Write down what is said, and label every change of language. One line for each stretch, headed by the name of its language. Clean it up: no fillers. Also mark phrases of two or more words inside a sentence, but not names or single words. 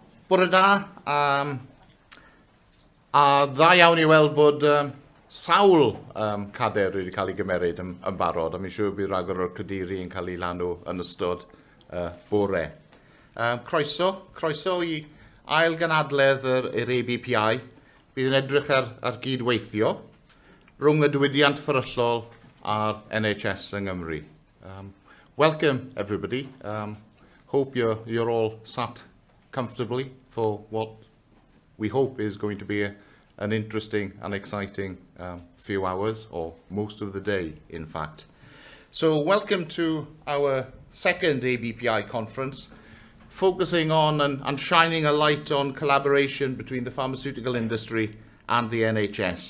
Welsh: Bore da, a dda iawn I weld bod sawl cader wedi cael ei gymeryd yn barod, a mi'n siŵr bydd rhagor o'r cadeiru yn cael ei lanw yn ystod bore. Croeso I ail ganadledd yr ABPI, bydd yn edrych ar gydweithio rhwng y diwydiant fferyllol a'r NHS yng Nghymru.
English: Welcome everybody. Hope you're all sat comfortably for what we hope is going to be an interesting and exciting few hours, or most of the day, in fact. So welcome to our second ABPI conference, focusing on and shining a light on collaboration between the pharmaceutical industry and the NHS.